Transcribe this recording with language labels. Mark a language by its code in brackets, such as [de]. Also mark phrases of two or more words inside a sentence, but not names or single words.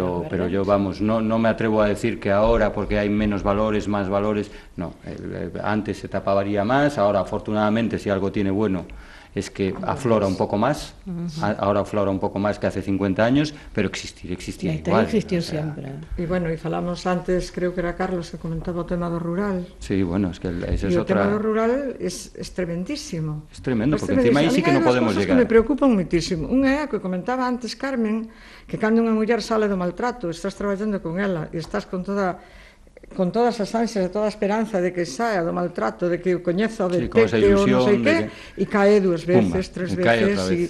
[es] Pero yo, vamos, no me atrevo a decir que ahora, porque hay menos valores, más valores, no, antes se taparía más, ahora afortunadamente si algo tiene bueno es que aflora un poco más, ahora aflora un poco más que hace 50 años, pero existía igual. Existió siempre. [gl] E bueno, e falamos antes, creo que era Carlos que comentaba o tema do rural. [es] Sí, bueno, es que esa es otra... [gl] O tema do rural [es] es tremendísimo. Es tremendo, porque encima [gl] aí sí que non podemos [es] llegar. [gl] A mí hai dúas cosas que me preocupan muitísimo. Unha é a que comentaba antes Carmen, que cando unha muller sale do maltrato, estás traballando con ela e estás con todas as ansias e toda a esperanza de que saia do maltrato, de que o coñeza o detecte ou non sei que, e cae 2 veces, 3 veces.